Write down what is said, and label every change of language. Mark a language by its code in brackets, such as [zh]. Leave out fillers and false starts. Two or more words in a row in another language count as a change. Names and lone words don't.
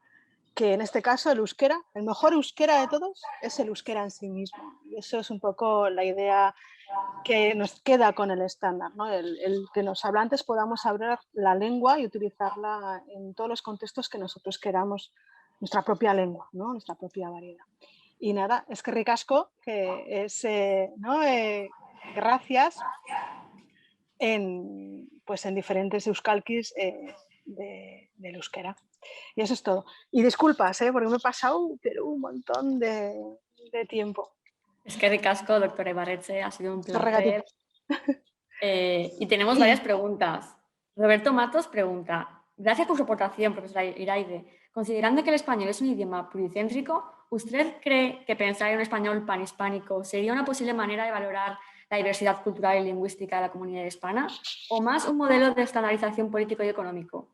[es] Que en este caso el euskera, el mejor euskera de todos, es el euskera en sí mismo. Y eso es un poco la idea que nos queda con el estándar, ¿no? El que los hablantes podamos hablar la lengua y utilizarla en todos los contextos que nosotros queramos, nuestra propia lengua, ¿no? Nuestra propia variedad. Y nada, [eu] eskerrik asko, [es] que es, ¿no? Gracias en diferentes euskalkis del euskera. Y eso es todo. Y disculpas, porque me he pasado pero un montón de tiempo. [eu] Eskerrik asko, [es] doctora Ibarretxe, ha sido un placer. Y tenemos varias preguntas. Roberto Matos pregunta, gracias por su aportación, profesora Iraide. Considerando que el español es un idioma pluricéntrico, ¿usted cree que pensar en un español panhispánico sería una posible manera de valorar la diversidad cultural y lingüística de la comunidad hispana o más un modelo de estandarización político y económico?